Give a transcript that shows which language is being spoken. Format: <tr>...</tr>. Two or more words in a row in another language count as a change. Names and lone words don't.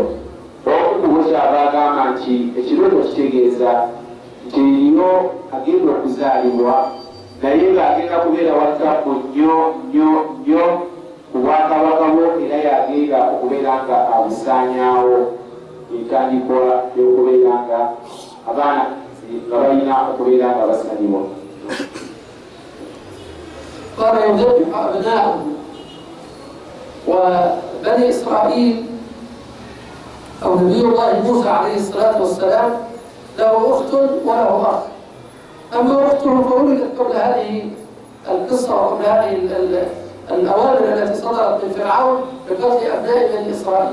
<lg>Omu ku bo kyava agamba nti ekirooto kitegeeza nti eriyo agenda okuzaalibwa naye ng'agenda kubeera wattabu nnyo ku bwakabaka bwo, era yagenda okubeera nga abusaanyaawo. Entandikwa y'okubeera nga abaana nga balina okubeera nga basalibwa.</lg> <ar>قال يذبح أبناءهم. وبني إسرائيل أو نبي الله موسى عليه الصلاة والسلام له أخت وله أخ. أما أخته فولدت قبل هذه القصة وقبل هذه الأوامر التي صدرت من فرعون بقتل أبناء بني إسرائيل.</ar>